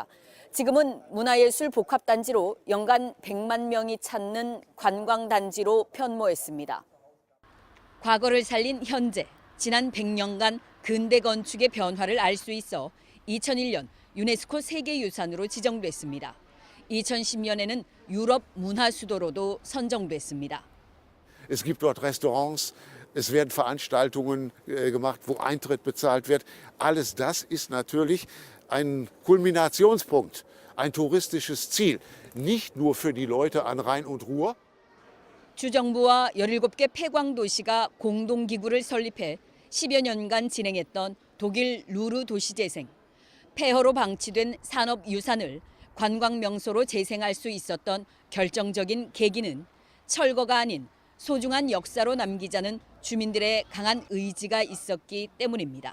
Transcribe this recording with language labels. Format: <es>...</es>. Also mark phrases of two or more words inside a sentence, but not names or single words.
<ko>지금은 문화예술 복합단지로 연간 100만 명이 찾는 관광단지로 변모했습니다. 과거를 살린 현재, 지난 100년간 근대 건축의 변화를 알 수 있어 2001년 유네스코 세계유산으로 지정됐습니다. 2010년에는 유럽 문화수도로도 선정됐습니다.</ko> <de>Es gibt dort Restaurants, es werden Veranstaltungen gemacht, wo Eintritt bezahlt wird. Alles das ist natürlich ein Kulminationspunkt, ein touristisches Ziel, nicht nur für die Leute an Rhein und Ruhr.</de> <ko>주정부와 17개 폐광도시가 공동기구를 설립해 10여 년간 진행했던 독일 루르 도시재생. 폐허로 방치된 산업유산을 관광명소로 재생할 수 있었던 결정적인 계기는 철거가 아닌 소중한 역사로 남기자는 주민들의 강한 의지가 있었기 때문입니다.</ko>